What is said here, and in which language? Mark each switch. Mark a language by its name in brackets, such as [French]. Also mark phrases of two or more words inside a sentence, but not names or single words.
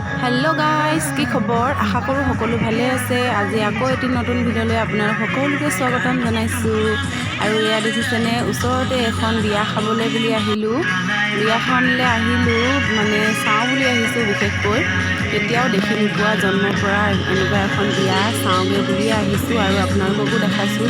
[English] hello guys [Assamese] কি খবৰ আশা কৰোঁ সকলো ভালে আছে। আজি আকৌ এটি নতুন ভিডিঅ'লৈ আপোনাক সকলোকে স্বাগতম জনাইছোঁ। আৰু এয়া দেখিছেনে ওচৰতে এখন বিয়া খাবলৈ বুলি আহিলোঁ। বিয়াখনলৈ আহিলোঁ মানে চাওঁ বুলি আহিছোঁ। বিশেষকৈ কেতিয়াও দেখি নোপোৱা জন্মৰ পৰা এনেকুৱা এখন বিয়া চাওঁগৈ বুলি আহিছোঁ আৰু আপোনালোককো দেখাইছোঁ।